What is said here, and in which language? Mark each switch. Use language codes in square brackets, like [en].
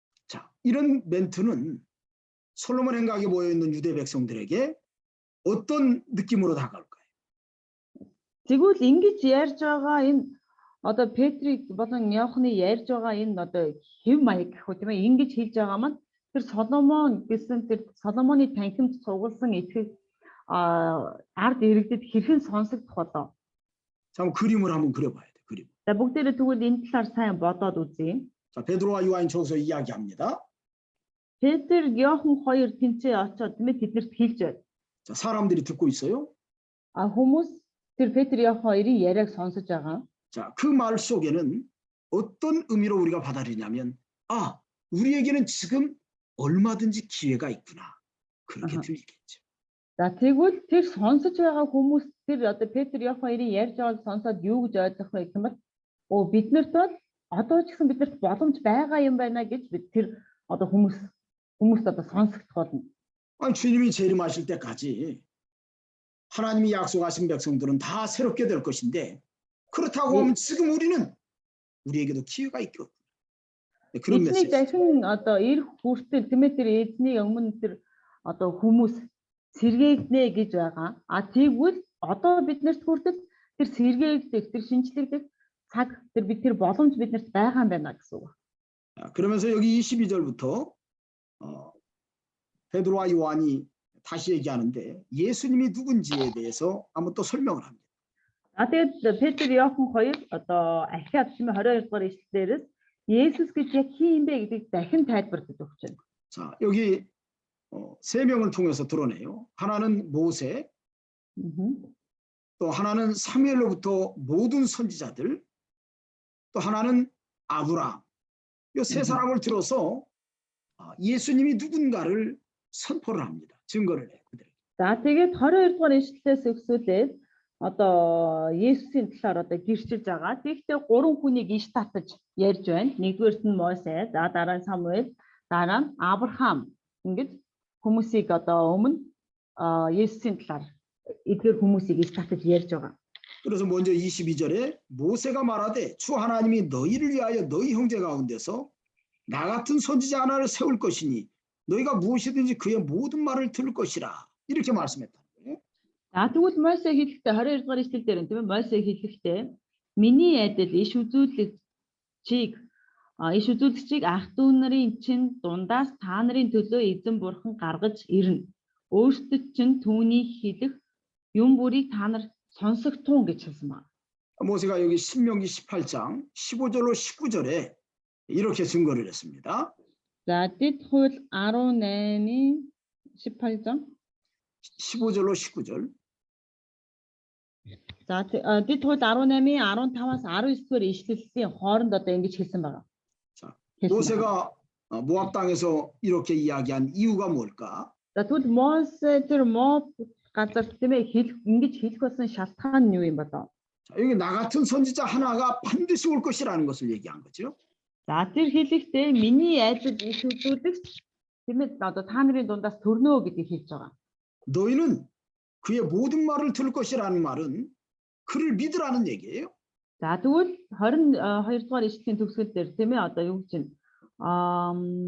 [ko] 자, 이런 멘트는 솔로몬 행각에 모여 있는 유대 백성들에게 어떤 느낌으로 다가올까요? [mn] Тэгвэл ингэж ярьж байгаа энэ одоо Петрийг болон Иохны ярьж байгаа энэ одоо хэв маяг гэх үү тийм ээ ингэж хэлж байгаа маань тэр Соломон гэсэн тэр Соломоны танхимд цугласан итгэх ард иргэдэд хэрхэн сонсогдох болоо. [ko] 자, 그림을 한번 그려봐야 돼. 그림. [mn] За бүгдээрээ тэгвэл энэ талаар сайн бодоод үзье. [ko] 자, 베드로와 요한일서에서 이야기합니다. [mn] Петр, Иохан хоёр тэнцээ очоод тийм ээ тэднэрт хэлж байна. [ko] 자, 사람들이 듣고 있어요. [mn] Хүмүүс тэр Петр, Иохан хоёрын яриаг сонсож байгаа. [ko] 자, 그 말 속에는 어떤 의미로 우리가 받아들이냐면 우리에게는 지금 얼마든지 기회가 있구나. 그렇게 들리겠죠. [mn] За тэгвэл тэр сонсож байгаа хүмүүс тэр одоо Петр Иохан хоёрын ярьж байгааг сонсоод юу гэж ойлгох вэ гэх юм бол биднэрт бол одоо ч гэсэн биднэрт боломж байгаа юм байна гэж бид тэр одоо хүмүүст одоо сонсогдох болно. [ko] 아니, 주님이 재림하실 때까지 하나님이 약속하신 백성들은 다 새롭게 될 것인데 그렇다고 하면 지금 우리에게도 기회가 있거든요. 그런 [mn] Эзний дахин одоо ирэх хүртэл тэмээ тэр эзний өмнө тэр одоо хүмүүс сэргээгнэ гэж байгаа. Тэгвэл одоо биднэрт хүртэл тэр сэргээгдэх, тэр шинжлэгдэх цаг тэр боломж биднэрт байгаа юм байна гэсэн үг. [ko] 그러면서 여기 22절부터 베드로와 요한이 다시 얘기하는데 예수님이 누군지에 대해서 한번 또 설명을 합니다. [mn] Тэгээд Петр Иохан хоёр одоо ахиад 22 дугаар ишлэлээрээс Есүс гэж яг хин юм бэ гэдгийг дахин тайлбарлаж өгч байна. [ko] 자, 여기 세 명을 통해서 드러내요. 하나는 모세, 또 하나는 사무엘로부터 모든 선지자들, 또 하나는 아브라함. 이 세 사람을 들어서 예수님이 누군가를 선포를 합니다. 증거를 해요. [mn] За тэгээд 22 дугаар ишлэлээс өгсүүлээд одоо Есүсийн талаар одоо гэрчилж байгаа. Тэгэхдээ гурван хүнийг иш татаж ярьж байна. Нэгдүгээрт нь Мосе, за дараа нь Самуэль, дараа нь Авраам. Ингэж хүмүүсийг одоо өмнө Есүсийн талаар эдгээр хүмүүсийг иш татаж ярьж байгаа. [ko] 그래서 먼저 22절에 모세가 말하되 주 하나님이 너희를 위하여 너희 형제 가운데서 나 같은 선지자 하나를 세울 것이니 너희가 무엇이든지 그의 모든 말을 들을 것이라 이렇게 말씀했다. [mn] За тэгвэл Мосе хэлэхдээ 22 дугаар ишлэл дээр тийм ээ Мосе хэлэхдээ миний адил иш үзүүлэгчийг ах дүү нарын чинь дундаас та нарын төлөө эзэн бурхан гаргаж ирнэ. Өөрсдөд чинь түүний хэлэх юм бүрийг та нар сонсогтун гэж хэлсэн байна. [ko] 모세가 여기 신명기 18장 15절로 19절에 이렇게 증거를 했습니다. [mn] За дэд хууль 18-ийн 18장 [ko] 15절로 19절. [mn] За дэд хууль 18-ийн 15-аас 19 дугаар ишлэлийн хооронд одоо ингэж хэлсэн байна. [ko] 자, 모세가 모압 땅에서 이렇게 이야기한 이유가 뭘까? [mn] За тэгвэл Мосе тэр Моаб газар тийм ээ ингэж хэлэх болсон шалтгаан нь юу юм бэ? [ko] 자, 여기 나 같은 선지자 하나가 반드시 올 것이라는 것을 얘기한 거죠. [mn] За тэр хэлэхдээ миний айдад иш үзүүлэгч тийм ээ одоо та нарын дундаас төрнөө гэдгийг хэлж байгаа. [ko] 너희는 그의 모든 말을 들을 것이라는 말은 그를 믿으라는 얘기예요. [mn] За тэгвэл 22 дугаар ишлэлийн төгсгөл дээр тийм ээ одоо юу гэж байна?